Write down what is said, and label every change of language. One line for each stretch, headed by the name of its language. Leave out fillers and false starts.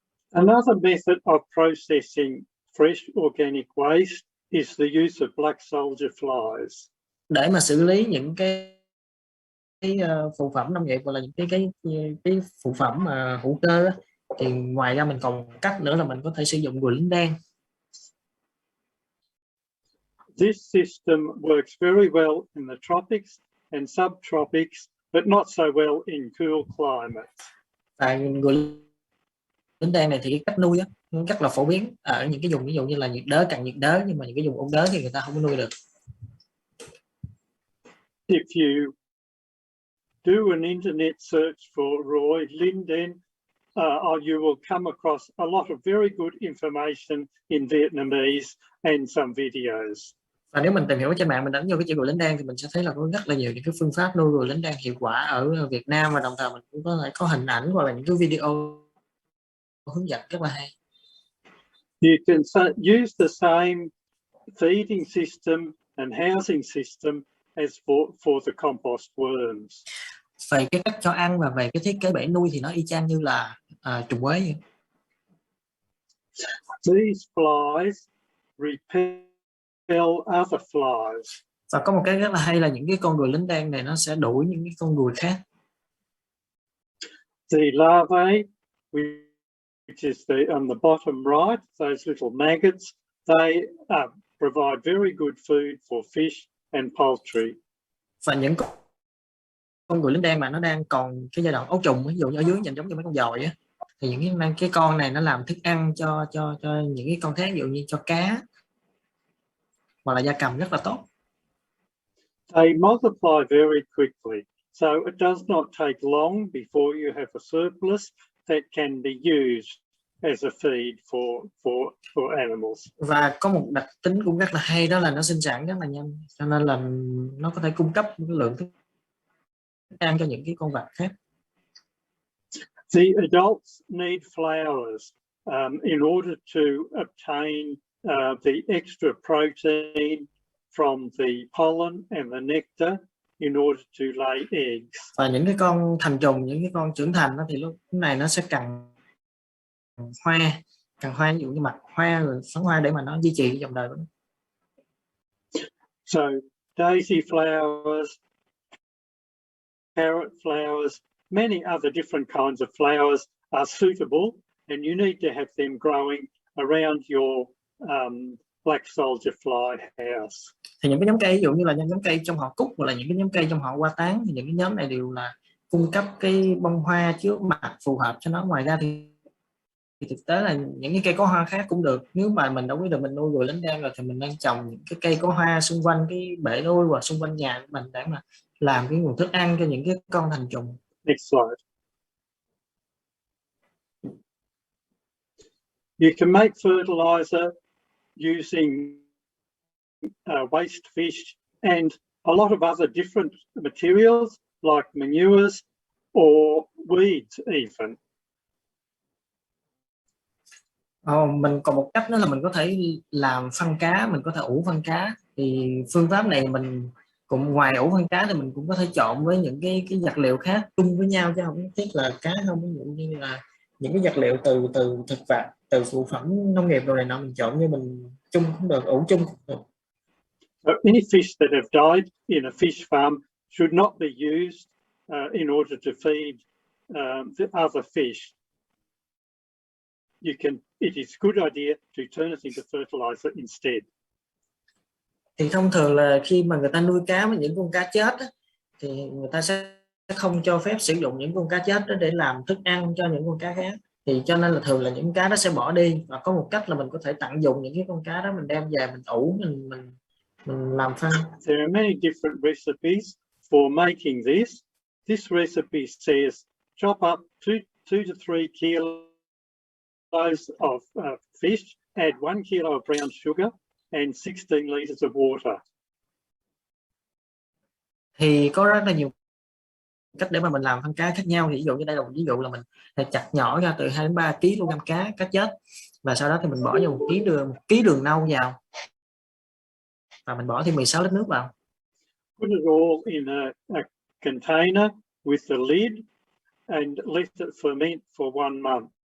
English: Another method of processing fresh organic waste is the use of black soldier flies.
Vietnamese: Để mà xử lý những cái phụ phẩm nông nghiệp, hoặc là những cái phụ phẩm mà hữu cơ á, thì ngoài ra mình còn cách nữa là mình có thể sử dụng ruồi lính đen.
English: This system works very well in the tropics and subtropics, but not so well in cool climates.
Vietnamese: Và ruồi lính đen này thì cái cách nuôi á rất là phổ biến ở những cái vùng ví dụ như là nhiệt đới, cận nhiệt đới, nhưng mà những cái vùng ôn đới thì người ta không có nuôi được.
English: If you do an internet search for ruồi linden, you will come across a lot of very good information in Vietnamese and some videos.
Vietnamese: Và nếu mình tìm hiểu trên mạng, mình đánh vô cái chữ ruồi lính đen thì mình sẽ thấy là có rất là nhiều những cái phương pháp nuôi ruồi lính đen hiệu quả ở Việt Nam, và đồng thời mình cũng có thể có hình ảnh hoặc là những cái video hướng dẫn rất là hay.
English: You can use the same feeding system and housing system as for the compost worms.
Vietnamese: Về cái cách cho ăn và về cái thiết kế bể nuôi thì nó y chang như là trùng quế vậy.
English: These flies repel other flies.
Vietnamese: Và có một cái rất là hay là những cái con ruồi lính đen này nó sẽ đuổi những cái con ruồi khác.
English: The larvae, which is on the bottom right, those little maggots, they provide very good food for fish and poultry.
Vietnamese: Và những con ruồi lính đen mà nó đang còn cái giai đoạn ấu trùng, ví dụ như ở dưới nhìn giống như mấy con dòi á, thì những cái con này nó làm thức ăn cho những cái con khác, ví dụ như cho cá hoặc là gia cầm rất là tốt.
English: They multiply very quickly, so it does not take long before you have a surplus that can be used as a feed for animals.
Vietnamese: Và có một đặc tính cũng rất là hay, đó là nó sinh sản rất là nhanh, cho nên là nó có thể cung cấp một lượng thức ăn cho những cái con vật khác.
English: The adults need flowers in order to obtain the extra protein from the pollen and the nectar in order to lay eggs.
Vietnamese: Và những cái con thành trùng, những cái con trưởng thành đó, thì lúc này nó sẽ cần hoa, ví dụ như mặt hoa rồi phấn hoa để mà nó duy trì cái dòng đời của nó.
English: So daisy flowers, carrot flowers, many other different kinds of flowers are suitable, and you need to have them growing around your black soldier fly house.
Vietnamese: Thì những cái nhóm cây ví dụ như là nhóm cây trong họ cúc hoặc là những cái nhóm cây trong họ hoa tán, thì những cái nhóm này đều là cung cấp cái bông hoa chứa mặt phù hợp cho nó. Ngoài ra thì thực tế là những cái cây có hoa khác cũng được. Nếu mà mình đâu biết được mình nuôi ruồi lính đen rồi thì mình nên trồng những cái cây có hoa xung quanh cái bể nuôi hoặc xung quanh nhà của mình để mà làm cái nguồn thức ăn cho những cái con thành trùng.
English: Next slide. You can make fertilizer using waste fish and a lot of other different materials like manures or weeds even.
Vietnamese: Mình còn một cách nữa là mình có thể làm phân cá, mình có thể ủ phân cá. Thì phương pháp này mình cũng ngoài ủ phân cá thì mình cũng có thể trộn với những cái vật liệu khác chung với nhau, chứ không nhất thiết là cá không. Ví dụ như là những cái vật liệu từ thực vật, từ phụ phẩm nông nghiệp rồi này nọ, mình trộn như mình chung cũng được, ủ chung cũng được.
English: Any fish that have died in a fish farm should not be used in order to feed the other fish. It is a good idea to turn it into fertilizer instead.
Vietnamese: Thì thông thường là khi mà người ta nuôi cá với những con cá chết á, thì người ta sẽ không cho phép sử dụng những con cá chết đó để làm thức ăn cho những con cá khác. Thì cho nên là thường là những cá đó sẽ bỏ đi, và có một cách là mình có thể tận dụng những cái con cá đó, mình đem về mình ủ, mình làm phân.
English: There are many different recipes for making this. This recipe says chop up 2 to 3 kilos of fish, add 1 kilo of brown sugar and 16 liters of water.
Vietnamese: Thì có rất là nhiều cách để mà mình làm phân cá khác nhau. Thì ví dụ như đây là một ví dụ là mình chặt nhỏ ra từ 2 đến 3 kg cá chết, và sau đó thì mình bỏ vào 1 ký đường nâu vào, và mình bỏ thêm 16 lít nước vào.
English: Put it all in a container with the lid and let it ferment for 1 month.